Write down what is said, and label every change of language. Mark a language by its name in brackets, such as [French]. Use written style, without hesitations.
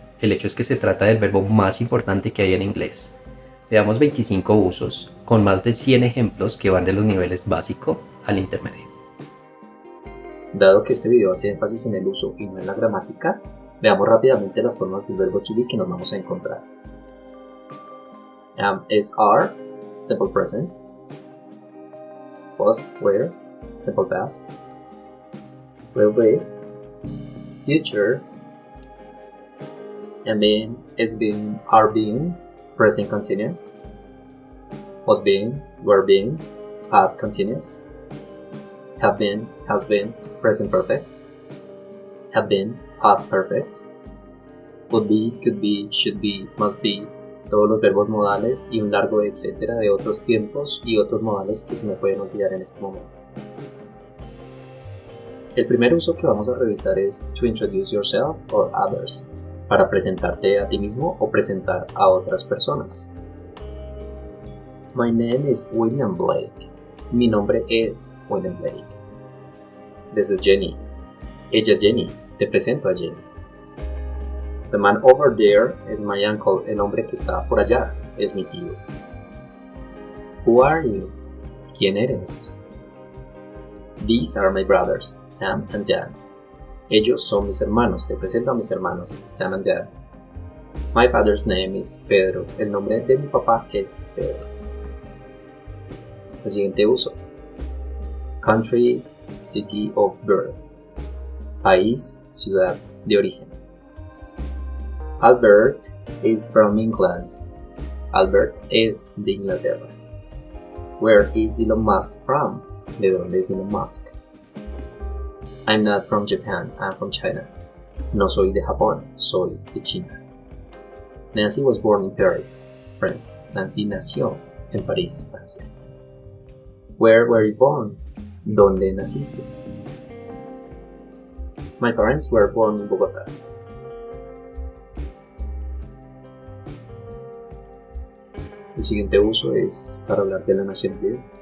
[Spanish] El hecho es que se trata del verbo más importante que hay en inglés. Veamos 25 usos, con más de 100 ejemplos que van de los niveles básico al intermedio. Dado que este video hace énfasis en el uso y no en la gramática, veamos rápidamente las formas del verbo to be que nos vamos a encontrar. [English] Am is are, simple present. Was, were, simple past. Will be, future. Am being, is being, are being, present continuous. Was being, were being, past continuous. Have been, has been, present perfect. Have been, past perfect. Would be, could be, should be, must be, [Spanish] todos los verbos modales y un largo etcétera de otros tiempos y otros modales que se me pueden olvidar en este momento. El primer uso que vamos a revisar es [English] to introduce yourself or others, [Spanish] para presentarte a ti mismo o presentar a otras personas. [English] My name is William Blake. [Spanish] Mi nombre es William Blake. [English] This is Jenny. [Spanish] Ella es Jenny. Te presento a Jenny. [English] The man over there is my uncle. [Spanish] El hombre que está por allá es mi tío. [English] Who are you? [Spanish] ¿Quién eres? [English] These are my brothers, Sam and Dan. [Spanish] Ellos son mis hermanos. Te presento a mis hermanos, Sam and Dan. [English] My father's name is Pedro. [Spanish] El nombre de mi papá es Pedro. El siguiente uso. [English] Country, city of birth. [Spanish] País, ciudad de origen. [English] Albert is from England. [Spanish] Albert es de Inglaterra. [English] Where is Elon Musk from? [Spanish] ¿De dónde es Elon Musk? [English] I'm not from Japan, I'm from China. [Spanish] No soy de Japón, soy de China. [English] Nancy was born in Paris, France. [Spanish] Nancy nació en París, Francia. [English] Where were you born? [Spanish] ¿Dónde naciste? [English] My parents were born in Bogotá. [Spanish] El siguiente uso es para hablar de la nacionalidad.